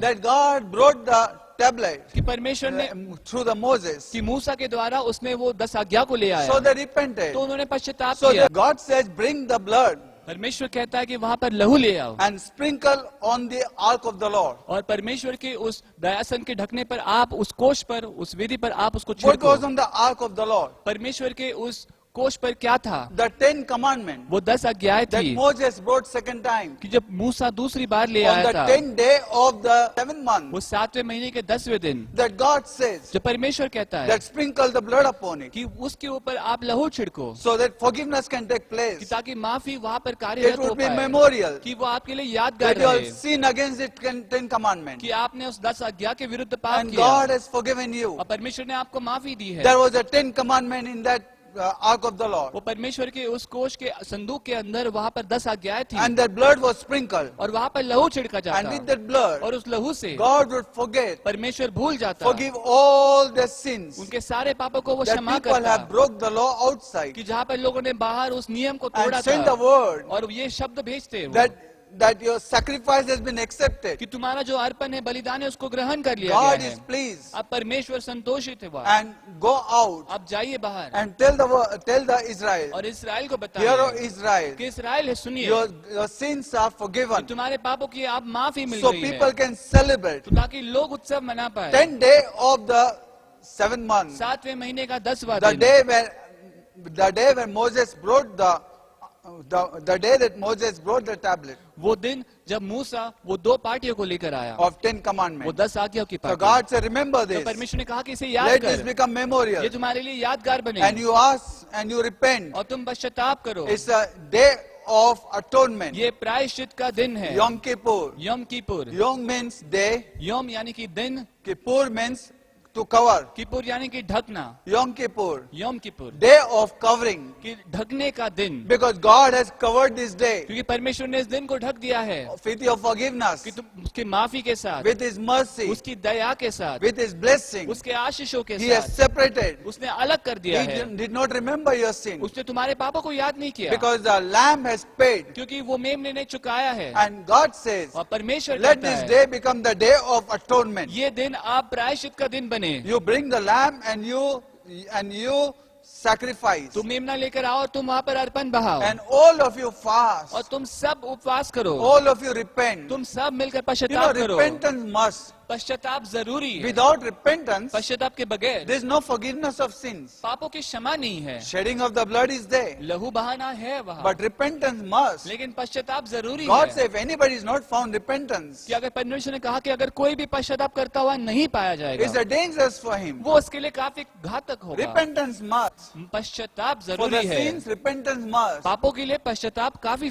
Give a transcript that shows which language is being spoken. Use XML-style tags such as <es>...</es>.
<en>that God brought the tablet</en> <hi>कि परमेश्वर ने</hi> <en>through the Moses.</en> <hi>कि मूसा के द्वारा उसने वो 10 आज्ञा को ले आया</hi> <en>So they repented.</en> <hi>तो उन्होंने पश्चाताप</hi> <en>So</en> <hi>किया।</hi> <en>that God says, bring the blood</en> <hi>परमेश्वर कहता है कि वहां पर लहू ले आओ</hi> <en>and sprinkle on the ark of the Lord.</en> <hi>और परमेश्वर के उस दयासन के ढकने पर आप उस कोष पर उस वेदी पर आप उसको</hi> <en>What</en> <hi>छिड़को।</hi> <en>was on the ark of the Lord?</en> <hi>परमेश्वर के उस कोष पर क्या था?</hi> <en>The 10 commandments</en> <hi>वो 10 आज्ञाएं</hi> <en>that</en> <hi>थी</hi> <en>Moses brought second time</en> <hi>कि जब मूसा दूसरी बार ले</hi> <en>on</en> <hi>आया</hi> <en>the</en> <hi>था</hi> <en>10th day of the 7th month,</en> <hi>वो 7वें महीने के 10वें दिन</hi> <en>that God says</en> <hi>जब परमेश्वर कहता है</hi> <en>that sprinkle the blood upon it</en> <hi>कि उसके ऊपर आप लहू छिड़को</hi> <en>so that forgiveness can take</en> <hi>कि</hi> <en>place.</en> <hi>ताकि माफी वहां पर</hi> <en>It</en> <hi>कार्यरत हो</hi> <en>would be</en> <hi>पाए</hi> <en>memorial</en> <hi>कि वो आपके लिए यादगार</hi> <en>that you</en> <hi>रहे</hi> <en>have sinned against the 10 commandments</en> <hi>कि आपने उस 10 आज्ञा के विरुद्ध पाप</hi> <en>and</en> <hi>किया</hi> <en>God has forgiven you.</en> <hi>और परमेश्वर ने आपको माफी दी है।</hi> <en>There was a 10 commandment in that ark of the Lord</en> <hi>वो परमेश्वर के उस कोष के संदूक के अंदर वहां पर 10 आज्ञाएं थी</hi> <en>and that blood was sprinkled</en> <hi>और वहां पर लहू छिड़का</hi> <en>and with</en> <hi>जाता</hi> <en>that blood</en> <hi>और उस लहू से</hi> <en>God would forget,</en> <hi>परमेश्वर भूल जाता</hi> <en>forgive all the sins</en> <hi>उनके सारे पापों को वो</hi> <en>that</en> <hi>क्षमा</hi> <en>people</en> <hi>करता</hi> <en>have broke the law outside</en> <hi>कि जहाँ पर लोगों ने बाहर उस नियम को तोड़ा</hi> <en>and send the</en> <hi>था</hi> <en>word</en> <hi>और ये शब्द भेजते वो</hi> <en>that your sacrifice has been accepted.</en> <hi>कि तुम्हारा जो अर्पण है बलिदान है उसको ग्रहण कर लिया</hi> <en>God</en> <hi>गया</hi> <en>is</en> <hi>है।</hi> <en>pleased</en> <hi>अब परमेश्वर संतोषित है वहाँ</hi> <en>and go out</en> <hi>अब जाइए बाहर</hi> <en>and tell the Israel,</en> <hi>और इसराइल को</hi> <en>hear O</en> <hi>बताइए</hi> <en>Israel,</en> <hi>कि इसराइल है सुनिए</hi> <en>your sins are</en> <hi>कि</hi> <en>forgiven</en> <hi>तुम्हारे पापों की आप माफी मिल</hi> <en>so</en> <hi>गई</hi> <en>people</en> <hi>है</hi> <en>can celebrate.</en> <hi>तो ताकि लोग उत्सव मना पाए</hi> <en>10th day of the 7th month,</en> <hi>7वें महीने का 10वां</hi> <en>the</en> <hi>दिन</hi> <en>day when Moses brought the the day that Moses brought the tablet</en> <hi>वो दिन जब मूसा वो 2 पार्टियों को लेकर आया,</hi> <en>of 10</en> <hi>वो</hi> <en>commandments.</en> <hi>10 आज्ञाओं की</hi> <en>So</en> <hi>party,</hi> <en>God said, remember</en> <hi>तो</hi> <en>this.</en> <hi>परमेश्वर ने कहा कि इसे याद</hi> <en>Let this</en> <hi>कर,</hi> <en>become memorial.</en> <hi>ये तुम्हारे लिए यादगार बने,</hi> <en>And you ask and you repent.</en> <hi>और तुम पश्चाताप करो।</hi> <en>It's a day of atonement.</en> <hi>ये प्रायश्चित का दिन है,</hi> <en>Yom Kippur.</en> <hi>यम किपुर।</hi> <en>Yom means day.</en> <hi>यम यानी कि दिन,</hi> <en>Kippur means to cover.</en> <hi>Kippur यानी कि ढकना,</hi> <en>Yom Kippur.</en> <hi>Yama Kippur</hi> <en>Day of covering.</en> <hi>कि ढकने का दिन,</hi> <en>Because God has covered this day</en> <hi>क्योंकि परमेश्वर ने इस दिन को ढक दिया है</hi> <en>with your forgiveness,</en> <hi>कि तुम उसकी माफी के साथ,</hi> <en>with His mercy,</en> <hi>उसकी दया के साथ,</hi> <en>with His blessing.</en> <hi>उसके आशीषों के</hi> <en>He has</en> <hi>साथ</hi> <en>separated.</en> <hi>उसने अलग कर दिया</hi> <en>He</en> <hi>है।</hi> <en>did not remember your sin.</en> <hi>उसने तुम्हारे पापों को याद नहीं किया,</hi> <en>Because the Lamb has paid.</en> <hi>क्योंकि वो मेमने ने चुकाया है।</hi> <en>And God says,</en> <hi>और परमेश्वर</hi> <en>let</en> <hi>कहता</hi> <en>this</en> <hi>है,</hi> <en>day become the day of atonement.</en> <hi>ये दिन आप प्रायश्चित का दिन बने।</hi> <en>You bring the lamb and you sacrifice.</en> <hi>तुम मेमना लेकर आओ और तुम वहाँ पर अर्पण बहाओ,</hi> <en>And all of you</en> <hi>और</hi> <en>fast.</en> <hi>तुम सब उपवास करो,</hi> <en>All of you repent.</en> <hi>तुम सब मिलकर</hi> <en>You know,</en> <hi>पश्चाताप करो।</hi> <en>repentance must.</en> <hi>पश्चाताप जरूरी है,</hi> <en>Without repentance,</en> <hi>पश्चाताप के बगैर</hi> <en>there is no forgiveness of sins.</en> <hi>पापों की क्षमा नहीं है।</hi> <en>Shedding of the blood is there.</en> <hi>लहू बहाना है वहाँ,</hi> <en>But repentance must.</en> <hi>लेकिन पश्चाताप जरूरी</hi> <en>God</en> <hi>है।</hi> <en>says, if anybody is not found repentance,</en> <hi>कि अगर परमेश्वर ने कहा कि अगर कोई भी पश्चाताप करता हुआ नहीं पाया</hi> <en>it's</en> <hi>जाएगा,</hi> <en>a dangerous for him.</en> <hi>वो उसके लिए काफी घातक होगा।</hi> <en>Repentance must.</en> <hi>पश्चाताप</hi> <en>For the</en> <hi>जरूरी है,</hi> <en>sins, repentance must.</en> <hi>पापों के लिए पश्चाताप काफी</hi>